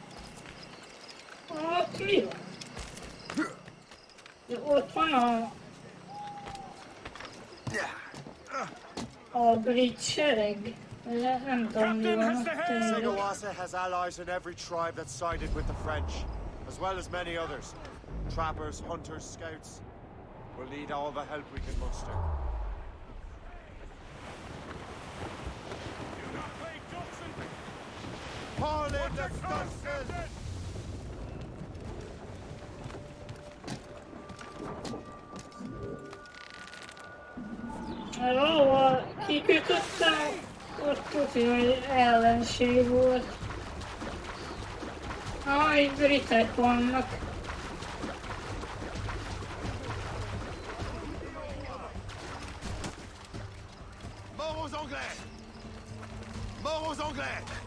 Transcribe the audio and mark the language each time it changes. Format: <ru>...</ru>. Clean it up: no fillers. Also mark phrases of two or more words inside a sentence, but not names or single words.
<hu>Ott mi van? Ott van a brit sereg. Nem tudom, mi van ott.</hu> <en>Kesegawase has allies in every tribe that sided with the French, as well as many others. Trappers, hunters, scouts. We'll need all the help we can muster. Paul in the Johnson!</en> <hu>Jó, kikötöttem, ott tudja, hogy ellenség volt. Itt britek vannak.</hu> <fr>Mort aux Anglais! Mort aux Anglais!</fr>